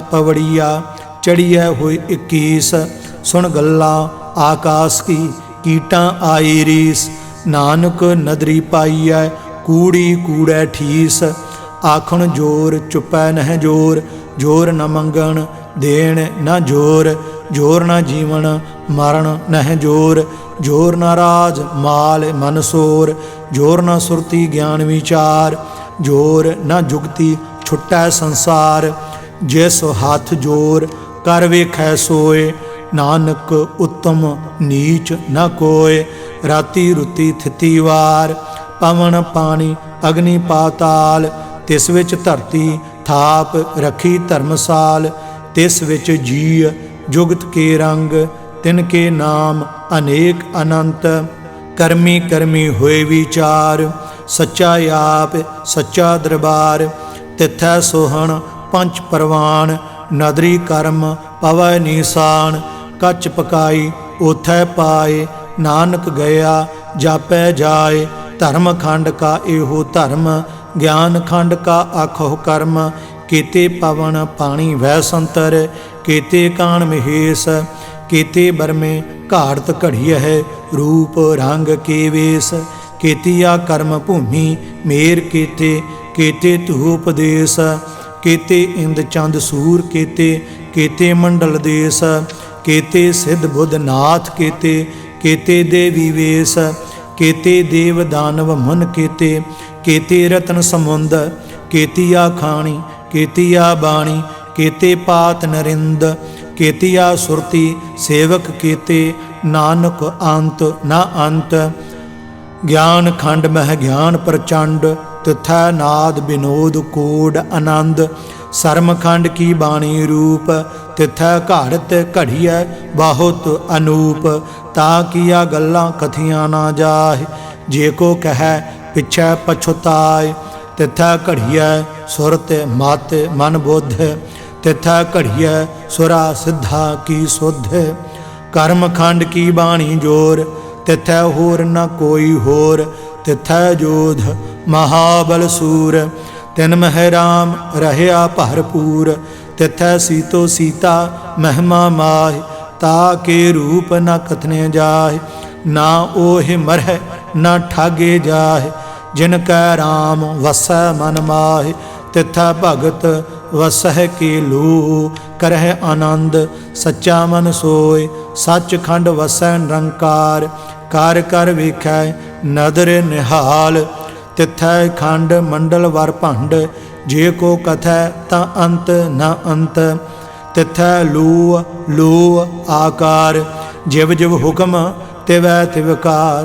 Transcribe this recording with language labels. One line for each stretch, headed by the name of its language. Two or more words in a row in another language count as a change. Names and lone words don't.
Punjabi: ਪਵੜੀਆ, ਚੜ੍ਹੀਆ ਹੋਈ 21, ਸੁਣ ਗੱਲਾ ਆਕਾਸ ਕੀ ਕੀਟਾ ਆਈ ਰੀਸ, ਨਾਨਕ ਨਦਰੀ ਪਾਈਐ ਕੂੜੀ ਕੂੜੈ ਠੀਸ, ਆਖਣ ਜੋਰ ਚੁਪੈ ਨਹ ਜੋਰ, ਜੋਰ ਨ ਮੰਗਣ ਦੇਣ ਨ ਜੋਰ, ਜੋਰ ਨ ਜੀਵਣ ਮਰਣ ਨਹ ਜੋਰ, ਜੋਰ ਨ ਰਾਜ ਮਾਲ ਮਨ ਸੋਰ, ਜੋਰ ਨ ਸੁਰਤੀ ਗਿਆਨ ਵੀਚਾਰ, ਜੋਰ ਨ ਜੁਗਤੀ ਛੁਟੈ ਸੰਸਾਰ, ਜਿਸ ਹਾਥ ਜੋਰ ਕਰ ਵੇਖੈ ਸੋਏ, ਨਾਨਕ ਉੱਤਮ ਨੀਚ ਨ ਕੋਇ, ਰਾਤੀ ਰੁਤੀ ਥਿਤੀ ਵਾਰ, ਪਵਣ ਪਾਣੀ ਅਗਨੀ ਪਾਤਾਲ, ਤਿਸ ਵਿਚ ਧਰਤੀ ਥਾਪ ਰਖੀ ਧਰਮਸਾਲ, ਤਿਸ ਵਿਚ ਜੀਅ ਜੁਗਤ ਕੇ ਰੰਗ, ਤਿਨਕੇ ਨਾਮ ਅਨੇਕ ਅਨੰਤ, ਕਰਮੀ ਕਰਮੀ ਹੋਏ ਵੀਚਾਰ, ਸੱਚਾ ਆਪ ਸੱਚਾ ਦਰਬਾਰ, ਤਿਥੈ ਸੋਹਣ ਪੰਚ ਪਰਵਾਣ, ਨਦਰੀ ਕਰਮ ਪਵੈ ਨੀਸਾਣ, ਕਚ ਪਕਾਈ ਓਥੈ ਪਾਏ, ਨਾਨਕ ਗਇਆ ਜਾਪੈ ਜਾਏ, ਧਰਮ ਖੰਡ ਕਾ ਏਹੋ ਧਰਮ, ਗਿਆਨ ਖੰਡ ਕਾ ਆਖੋ ਕਰਮ, ਕੇਤੇ ਪਵਣ ਪਾਣੀ ਵਹ ਸੰਤਰ, ਕੇਤੇ ਕਾਨ ਮਹੇਸ, ਕੇਤੇ ਬਰਮੇ ਘਾੜਤ ਘੜੀਅ ਹੈ, ਰੂਪ ਰੰਗ ਕੇ ਵੇਸ, ਕੇਤੀਆ ਕਰਮ ਭੂਮਿ ਮੇਰ ਕੇਤੇ, ਕੇਤੇ ਧੂਪ ਦੇਸ, ਕੇਤੇ ਇੰਦ ਚੰਦ ਸੂਰ ਕੇਤੇ, ਕੇਤੇ ਮੰਡਲ ਦੇਸ, ਕੇਤੇ ਸਿਧ ਬੁਧ ਨਾਥ ਕੇਤੇ, ਕੇਤੇ ਦੇਵੀ ਵੇਸ, ਕੇਤੇ ਦੇਵ ਦਾਨਵ ਮੁਨ ਕੇਤੇ, ਕੇਤੇ ਰਤਨ ਸਮੁੰਦ, ਕੇਤੀਆ ਖਾਣੀ, ਕੇਤੀਆ ਬਾਣੀ, ਕੇਤੇ ਪਾਤ ਨਰਿੰਦ, ਕੇਤੀਆ ਸੁਰਤੀ ਸੇਵਕ ਕੇਤੇ, ਨਾਨਕ ਅੰਤ ਨ ਅੰਤ। ਗਿਆਨ ਖੰਡ ਮਹਿ ਗਿਆਨ ਪਰਚੰਡ, ਤਿਥੈ ਨਾਦ ਬਿਨੋਦ ਕੋਡ ਅਨੰਦ। ਸਰਮਖੰਡ ਕੀ ਬਾਣੀ ਰੂਪ, ਤਿਥੈ ਘੜਤ ਘੜੀਆ ਬਹੁਤ ਅਨੂਪ। ਤਾ ਕੀਆ ਗੱਲਾਂ ਕਥੀਆਂ ਨਾ ਜਾਏ, ਜੇ ਕੋ ਕਹ ਪਿਛੈ ਪਛੁਤਾਏ। ਤਿਥੈ ਘੜੀਆ ਸੁਰਤ ਮਤ ਮਨ ਬੁਧ, ਤਿਥੈ ਘੜੀਆ ਸੁਰਾ ਸਿਧਾ ਕੀ ਸੁਧ। ਕਰਮਖੰਡ ਕੀ ਬਾਣੀ ਜੋਰ, ਤਿਥੈ ਹੋਰ ਨ ਕੋਈ ਹੋਰ। ਤਿਥੈ ਜੋਧ ਮਹਾਬਲ ਸੂਰ, ਤਿਨ ਮਹਿ ਰਾਮ ਰਹਿਆ ਭਰਪੂਰ। ਤਿਥੈ ਸੀਤੋ ਸੀਤਾ ਮਹਿਮਾ ਮਾਹਿ, ਤਾ ਕੇ ਰੂਪ ਨ ਕਥਨੇ ਜਾਹਿ। ਨਾ ਓਹਿ ਮਰਹਿ ਨ ਠਾਗੇ ਜਾਹਿ, ਜਿਨਕੈ ਰਾਮ ਵਸੈ ਮਨ ਮਾਹਿ। ਤਿਥੈ ਭਗਤ ਵਸਹਿ ਕੇ ਲੋ, ਕਰਹਿ ਅਨੰਦ ਸੱਚਾ ਮਨ ਸੋਇ। ਸਚਖੰਡ ਵਸੈ ਨਿਰੰਕਾਰ, ਕਾਰ ਕਰ ਵੇਖੈ ਨਦਰ ਨਿਹਾਲ। ਤਿਥੈ ਖੰਡ ਮੰਡਲ ਵਰਭੰਡ, ਜੇ ਕੋ ਕਥੈ ਤਾ ਅੰਤ ਨ ਅੰਤ। ਤਿਥੈ ਲੋ ਲੋ ਆਕਾਰ, ਜਿਵ ਜਿਵ ਹੁਕਮ ਤਿਵੈ ਤਿਵਕਾਰ।